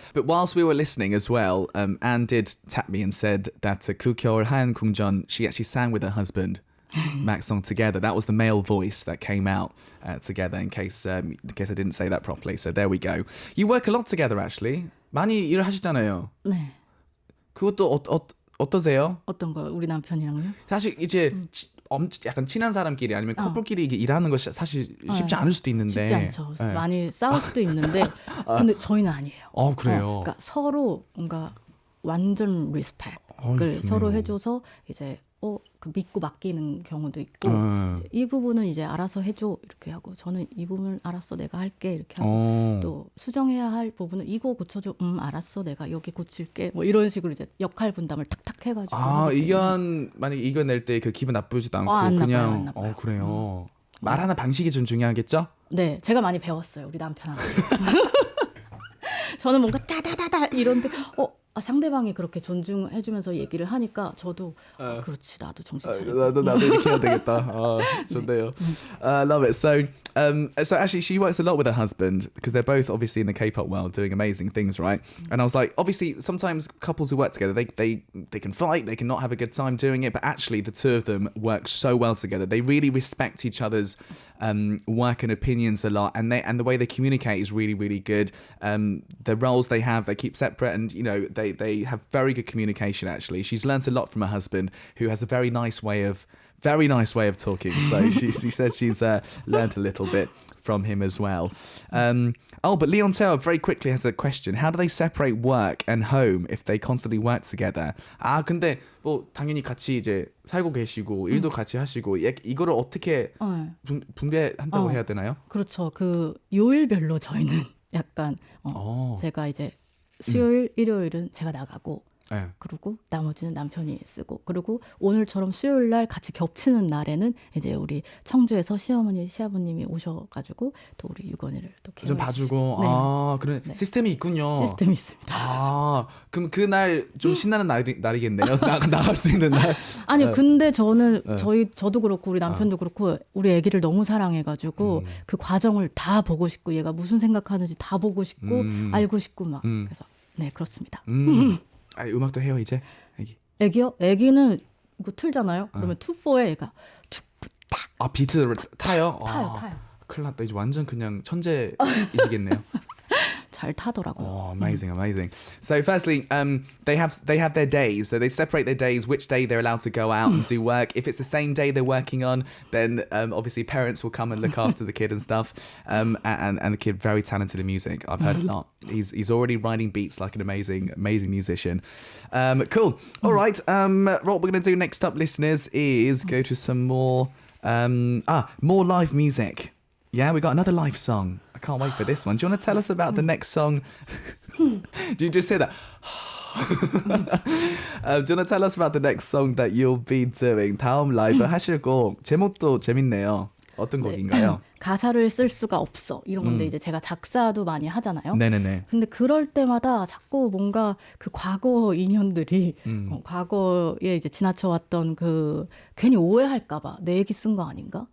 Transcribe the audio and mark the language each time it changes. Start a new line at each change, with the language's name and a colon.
English: But whilst we were listening as well, Anne did tap me and said that 그 겨울 하얀 궁전, she actually sang with her husband. Max song together. That was the male voice that came out together in case I didn't say that properly. So there we go. You work a lot together actually.
Korean: 많이 일을 하시잖아요. 네. 그것도 어떠세요? 어떤 거 우리 남편이랑요? 사실 이제 약간 친한 사람끼리 아니면 커플끼리 일하는 거 사실 쉽지 않을 수도 있는데. 쉽지 않죠. 네. 많이 싸울 수도 있는데 근데 저희는 아니에요. 그래요? 그러니까 서로 뭔가 완전 리스펙을 서로 해줘서 이제 그 믿고 맡기는 경우도 있고 이제 이 부분은 이제 알아서 해줘 이렇게 하고 저는 이 부분을 알았어 내가 할게 이렇게 하고 또 수정해야 할 부분은 이거 고쳐줘 알았어 내가 여기 고칠게 뭐 이런 식으로 이제 역할 분담을 탁탁 해가지고 만약에 이겨낼 때 그 기분 나쁘지도 않고 안 그냥 나빠요. 그래요. 말하는 방식이 좀 중요하겠죠? 네, 제가 많이 배웠어요. 우리 남편한테. 저는 뭔가 따다다다 이런데 상대방이 그렇게 존중해주면서 얘기를 하니까 저도 그렇지 나도 정신 차려. 나도 이렇게 해야 되겠다. 좋네요.
English: Love it. So actually she works a lot with her husband because they're both obviously in the K-pop world doing amazing things, right? And I was like, obviously sometimes couples who work together, they can fight, they can not have a good time doing it, but actually the two of them work so well together. They really respect each other's work and opinions a lot, and the way they communicate is really, really good. The roles they have, they keep separate, and you know they have very good communication. Actually, she's learnt a lot from her husband, who has a very nice way of talking. So she says she's learnt a little bit from him as well. But Leon Taylor very quickly has a question. How do they separate work and home if they constantly work together?
Korean: 근데 뭐 당연히 같이 이제 살고 계시고 일도 같이 하시고 이거를 어떻게 분배한다고 해야 되나요? 그렇죠. 그 요일별로 저희는 약간 제가 이제 수요일, 일요일은 제가 나가고 그리고 나머지는 남편이 쓰고 그리고 오늘처럼 수요일 날 같이 겹치는 날에는 이제 우리 청주에서 시어머니, 시아버님이 오셔가지고 또 우리 유건이를 또 좀 봐주고 네. 그런 시스템이 있군요. 시스템이 있습니다. 그럼 그날 좀 신나는 날이겠네요. 나갈 수 있는 날. 아니 근데 저는 저도 그렇고 우리 남편도 그렇고 우리 아기를 너무 사랑해가지고 그 과정을 다 보고 싶고 얘가 무슨 생각하는지 다 보고 싶고 알고 싶고 막 그래서 네 그렇습니다. 음악도 해요 이제 애기. 애기요? 애기는 이거 틀잖아요. 그러면 2-4에 얘가 툭탁. 비트를 타요? 타요. 큰일 났다. 이제 완전 그냥 천재이시겠네요. 잘 타더라고요.
English: Amazing. So firstly, they have their days. So they separate their days, which day they're allowed to go out and do work. If it's the same day they're working on, then obviously parents will come and look after the kid and stuff. And the kid very talented in music. I've heard a lot. He's already writing beats like an amazing musician. Cool. All right. What we're going to do next up, listeners, is go to some more live music. Yeah, we got another live song. I can't wait for this one. Do you want to tell us about the next song? Do you just hear that? Do you want to tell us about the next song that you'll be doing?
Korean: 다음 라이브 하실 곡 제목도 재밌네요. 어떤 곡인가요? 가사를 쓸 수가 없어 이런 건데 이제 제가 작사도 많이 하잖아요. 네네네. 근데 그럴 때마다 자꾸 뭔가 그 과거 인연들이 과거에 이제 지나쳐왔던 그 괜히 오해할까봐 내 얘기 쓴 거 아닌가?